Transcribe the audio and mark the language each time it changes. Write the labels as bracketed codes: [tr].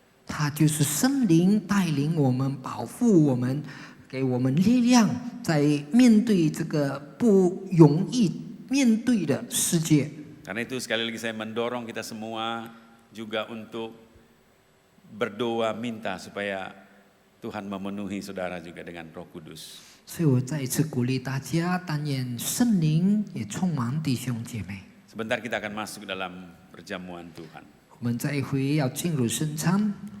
[zh] 他就是圣灵带领我们，保护我们，给我们力量，在面对这个不容易面对的世界。 [id] Karena itu sekali lagi saya mendorong kita semua juga untuk berdoa minta supaya Tuhan memenuhi saudara juga dengan Roh Kudus. [zh] 所以我再一次鼓励大家，但愿圣灵也充满弟兄姐妹。 [id] Sebentar kita akan masuk dalam perjamuan Tuhan. [zh] 我们这一回要进入圣餐，